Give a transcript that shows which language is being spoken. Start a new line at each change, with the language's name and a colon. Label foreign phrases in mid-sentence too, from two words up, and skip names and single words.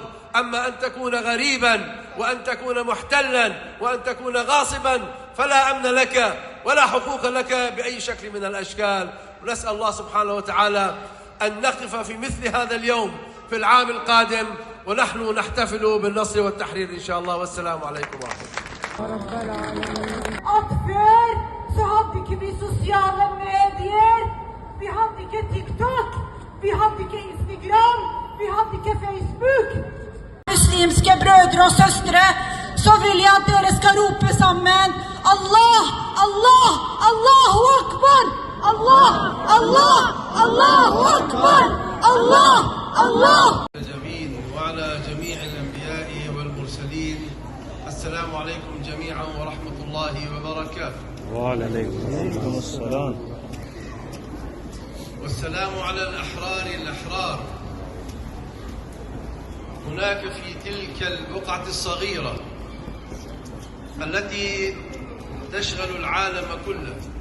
Arabic: أما أن تكون غريبا وأن تكون محتلا وأن تكون غاصبا فلا أمن لك ولا حقوق لك بأي شكل من الأشكال. ونسأل الله سبحانه وتعالى أن نقف في مثل هذا اليوم في العام القادم ونحن نحتفل بالنصر والتحرير إن شاء الله. والسلام عليكم ورحمة الله.
Norwegian: Att før så hadde ikke vi sosiale medier, vi hadde ikke TikTok, vi hadde ikke Instagram, vi hadde ikke Facebook. Muslimske brødre og søstre, så vil jeg at dere skal rope sammen
Arabic: الله، الله، الله أكبر، الله، الله، الله أكبر، الله، الله. وعلى جميع الأنبياء والمرسلين. السلام عليكم جميعا ورحمة الله وبركاته. وعليكم السلام. والسلام على الأحرار. هناك في تلك البقعة الصغيرة التي تشغل العالم كله.